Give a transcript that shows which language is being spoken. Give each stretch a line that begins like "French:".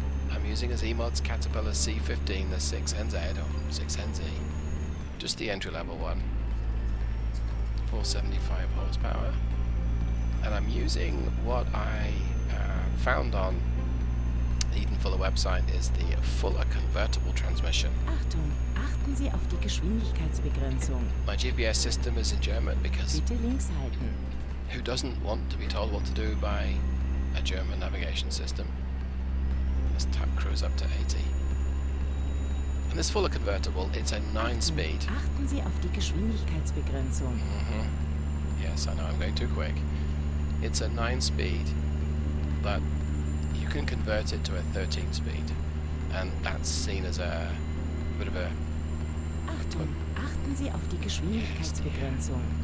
English: I'm using a Zeemods Caterpillar C15 6NZ or 6NZ. Just the entry-level one. 475 horsepower. And I'm using what I found on the Eden Fuller website is the Fuller convertible transmission.
German: Achtung, achten Sie auf die Geschwindigkeitsbegrenzung.
English: My GPS system is in German because
German: Bitte links halten.
English: who doesn't want to be told what to do by a German navigation system? Let's tap cruise up to 80. And this Fuller convertible, it's a 9-speed.
German: Achten Sie auf die Geschwindigkeitsbegrenzung.
English: Yes, I know, I'm going too quick. It's a 9-speed, but you can convert it to a 13-speed, and that's seen as a bit of a
German: Achtung, achten Sie auf die Geschwindigkeitsbegrenzung.